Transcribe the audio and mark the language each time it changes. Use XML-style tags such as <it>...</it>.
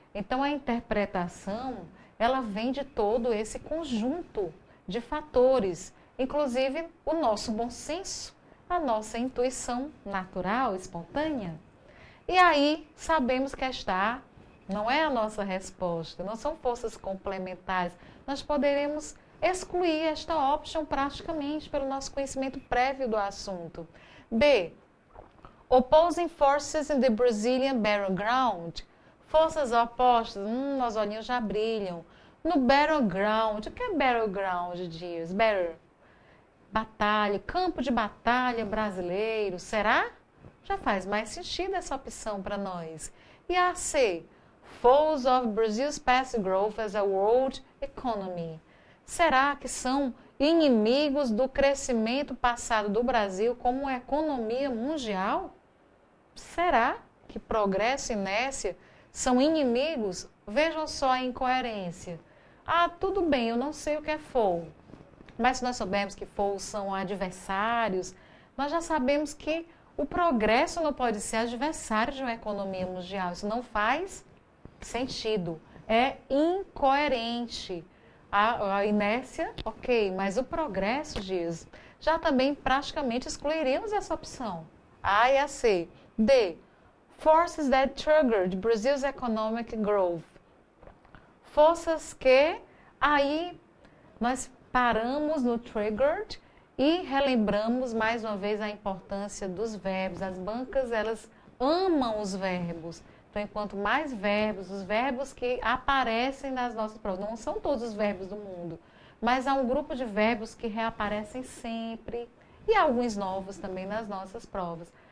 <pt>Então, a interpretação, ela vem de todo esse conjunto de fatores, inclusive o nosso bom senso, a nossa intuição natural, espontânea. E aí, sabemos que esta não é a nossa resposta, não são forças complementares. Nós poderemos excluir esta opção praticamente pelo nosso conhecimento prévio do assunto. B.</pt> <en>Opposing forces in the Brazilian battleground.</en> <pt>Forças opostas, os olhinhos já brilham. No battleground, o que é battleground, Dias? Battle, batalha, campo de batalha brasileiro, será? Já faz mais sentido essa opção para nós. E a C,</pt> <en>foes of Brazil's past growth as a world economy.</en> <pt>Será que são inimigos do crescimento passado do Brasil como economia mundial? Será que progresso e inércia são inimigos? Vejam só a incoerência. Ah, tudo bem, eu não sei o que é foe. Mas se nós soubermos que foes são adversários, nós já sabemos que o progresso não pode ser adversário de uma economia mundial. Isso não faz sentido. É incoerente. A inércia, ok, mas o progresso, diz, já também praticamente excluiríamos essa opção. A e a C. D.</pt> <en>Forces that triggered Brazil's economic growth.</en> <pt>Forças que aí nós paramos no triggered e relembramos mais uma vez a importância dos verbos. As bancas, elas amam os verbos. Então, enquanto mais verbos, os verbos que aparecem nas nossas provas, não são todos os verbos do mundo, mas há um grupo de verbos que reaparecem sempre e alguns novos também nas nossas provas.</pt>